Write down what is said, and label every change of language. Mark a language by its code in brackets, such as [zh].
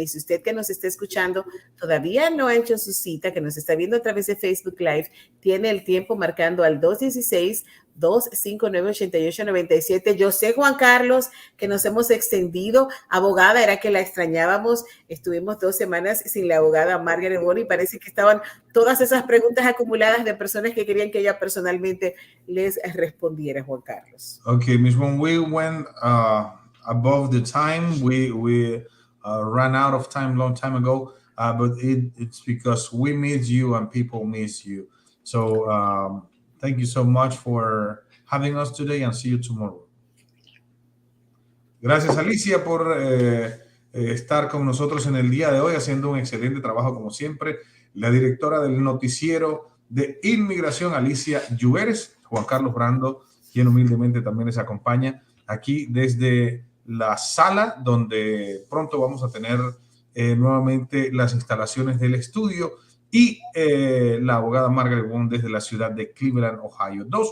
[es] Y si usted que nos está escuchando todavía no ha hecho su cita, que nos está viendo a través de Facebook Live, tiene el tiempo marcando al 216-259-8897. Yo sé, Juan Carlos, que nos hemos extendido. Abogada, era que la extrañábamos. Estuvimos 2 semanas sin la abogada Margaret W y parece que estaban todas esas preguntas acumuladas de personas que querían que ella personalmente les respondiera, Juan Carlos. [en] Okay, Ms. Wong, we went above the time. We ran out of time long time ago, but it's because we miss you and people miss you. So thank you so much for having us today and see you tomorrow. [es] Gracias, Alicia, por estar con nosotros en el día de hoy, haciendo un excelente trabajo como siempre. La directora del noticiero de inmigración, Alicia Lluveres, Juan Carlos Brando, quien humildemente también les acompaña aquí desde la sala, donde pronto vamos a tener nuevamente las instalaciones del estudio, y la abogada Margaret Wong desde la ciudad de Cleveland, Ohio.